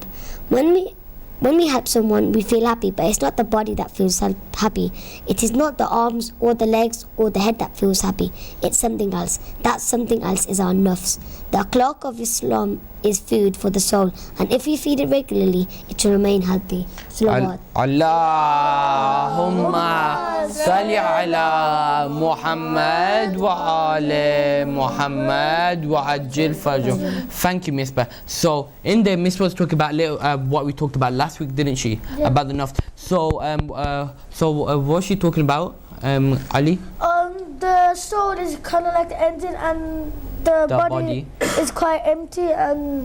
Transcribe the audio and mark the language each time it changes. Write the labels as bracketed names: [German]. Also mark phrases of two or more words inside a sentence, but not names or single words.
[English] When we help someone, we feel happy, but it's not the body that feels happy. It is not the arms or the legs or the head that feels happy. It's something else. That something else is our nafs. The akhlaq of Islam is food for the soul, and if we feed it regularly, it will remain healthy. Salawat. [Arabic] اللهم صل على محمد وآل محمد وعجل فرجهم. [English] Thank you, Misbah. So in there, Misbah was talking about what we talked about last week, didn't she? Yeah. About the nafs. So what was she talking about, Ali? The soul is kind of like the engine, and the body is quite empty, and